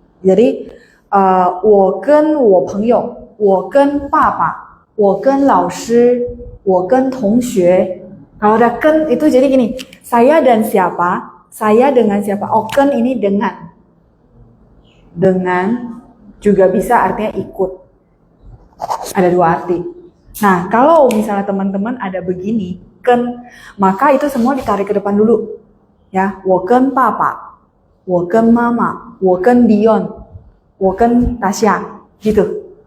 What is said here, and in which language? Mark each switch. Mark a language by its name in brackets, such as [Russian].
[Chinese] Jadi 我跟我朋友，我跟爸爸，我跟老师，我跟同学. [Indonesian] Kalau ada ken itu jadi gini, saya dan siapa? Saya dengan siapa? Ken ini dengan. Dengan juga bisa artinya ikut. Ada dua arti. Nah, kalau misalnya teman-teman ada begini, ken, maka itu semua ditarik ke depan dulu. [Chinese] Ya, 我跟爸爸，我跟妈妈，我跟 Dion， 我跟 Tasya, gitu.